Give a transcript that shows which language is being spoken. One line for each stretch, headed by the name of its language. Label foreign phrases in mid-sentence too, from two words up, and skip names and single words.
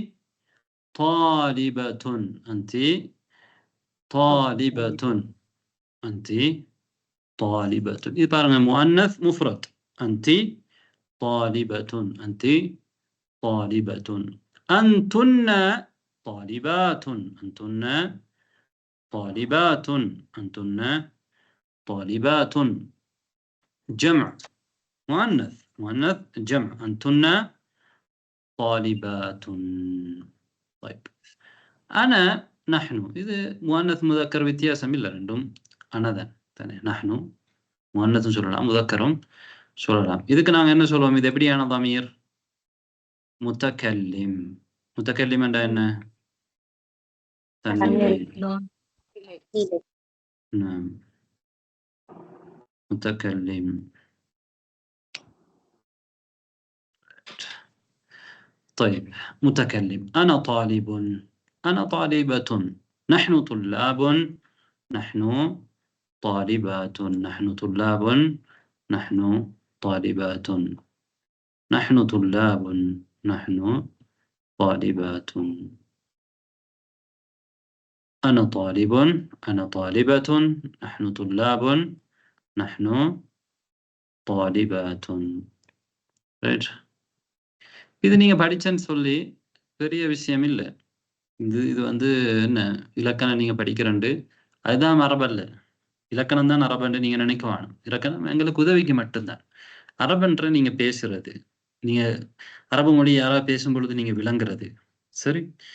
Arabic: طالبة أنت طالبة أنت طالبة إذا مؤنث مفرد أنت طالبة أنت طالبة أنتن طالبات أنتن طالبات أنتن طالبات جمع مؤنث جمع أنتن طالبات. طيب أنا نحن
Tamil: இது
Arabic: مؤنث مذكر
Tamil: வித்தியாசம் இல்லை, ரெண்டும் அனதான் தானே. நஹ்னு முஅன்னத்தும் சொல்லலாம் முதக்கரும் சொல்லலாம். இதுக்கு நாங்க என்ன சொல்லுவோம்? இது எப்படியான தமீர்? முத்தக்கல்லிம். முத்தக்கல்லிம் என்றா என்ன? தன்னிலை.
Arabic: متكلم. طيب متكلم. أنا طالب، أنا طالبة، نحن طلاب، نحن طالبات، نحن طلاب، نحن طالبات، نحن طلاب، نحن طالبات. أنا طالب، أنا طالبة، نحن طلاب، نحن طالبات.
Tamil: ரைட். இது நீங்க படிச்சேன்னு சொல்லி பெரிய விஷயம் இல்லை. இது வந்து என்ன இலக்கணம் நீங்க படிக்கிறண்டு அதுதான் மரபல்ல. இலக்கணம் தான் அரபன்று நீங்க நினைக்க வேணும். இலக்கணம் எங்களுக்கு உதவிக்கு மட்டும்தான். அரபன்ற நீங்க பேசுறது, நீங்க அரபு மொழி யாராவது பேசும் பொழுது நீங்க விளங்குறது, சரி.